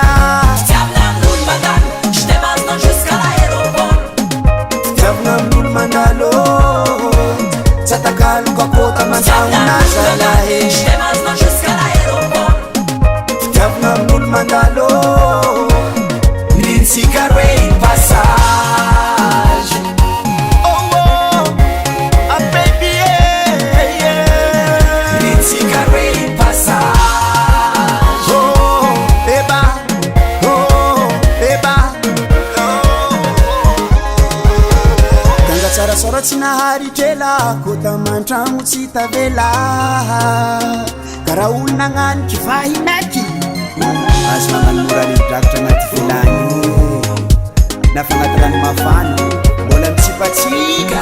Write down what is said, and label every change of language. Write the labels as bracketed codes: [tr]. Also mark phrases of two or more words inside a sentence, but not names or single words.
[mg] fitiavagna amin'olo mandalo demazna [fr] jusqu'à l'aéroport [mg] fitiavagna amin'olo mandalo satakalo kakota mantsagna zalahe [fr] demazna jusqu'à l'aéroport [mg] fitiavagna amin'olo mandalo [en] Cigarette passage a baby cigarette passage [mg] eba ganga tsara sora tsy naharitrela kota mantragno tsy tavela karaha olo nagnaniky vahinaky azo magnanmorany drakatra agnaty velany nafagnaty rano mafana mbola mitsipatsika